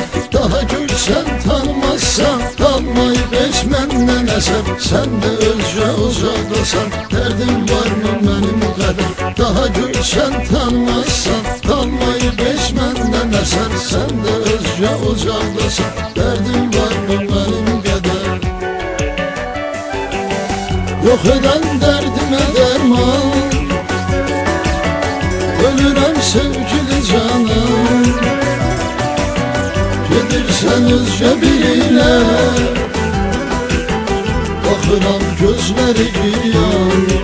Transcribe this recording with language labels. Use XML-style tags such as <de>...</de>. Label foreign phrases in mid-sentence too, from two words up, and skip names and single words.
<az>Daha görsən tanımazsan, qalmayıb heç məndən əsər. Sən də özcə uzaqdasan, dərdim varmı mənim qədər. Daha görsən tanımazsan, qalmayıb heç məndən əsər. Sən də özcə uzaqdasan, dərdim varmı mənim qədər.</az> <tr>Yok eden derdime derman, ölürüm sevgili canım. Gedirsen özce biriyle, bakıram gözleri giryan.</tr>